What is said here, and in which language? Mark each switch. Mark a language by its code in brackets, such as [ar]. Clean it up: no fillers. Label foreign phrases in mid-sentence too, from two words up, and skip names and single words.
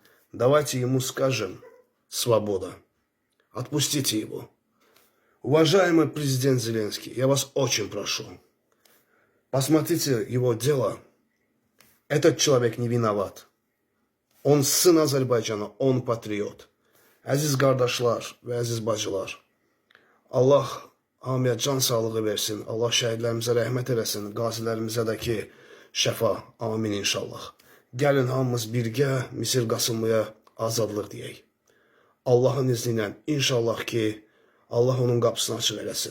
[ru] Давайте ему скажем свобода. Отпустите его. Уважаемый президент Зеленский, я вас очень прошу. Посмотрите его дело. Этот человек не виноват. Он сын Azərbaycana, он patriot. [az] Əziz qardaşlar və əziz bacılar, Allah hamıya can sağlığı versin, Allah şəhidlərimizə rəhmət eləsin, qazilərimizə də ki şəfa, [ar] آمين إن شاء الله. [az] Gəlin hamımız birgə Misirqasımlıya azadlıq deyək. Allahın izni ilə inşallah ki Allah onun qapısını açıq eləsin.